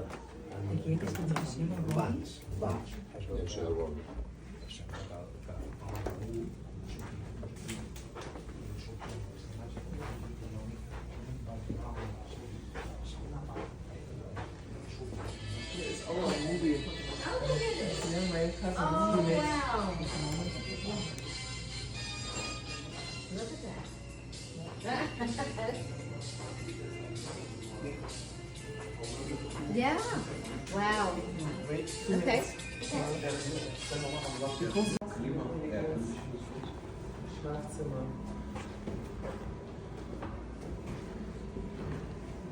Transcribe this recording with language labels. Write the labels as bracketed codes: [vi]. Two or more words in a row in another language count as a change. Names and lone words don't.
[ca] Aquí aquesta habitació no va. Va. Deu ser el bon. [de] Hier ist auch ein Movie. Ja, meine Kasse. [en] Oh, wow. Look at that. Yeah. Wow. Okay. [de] Schlafzimmer.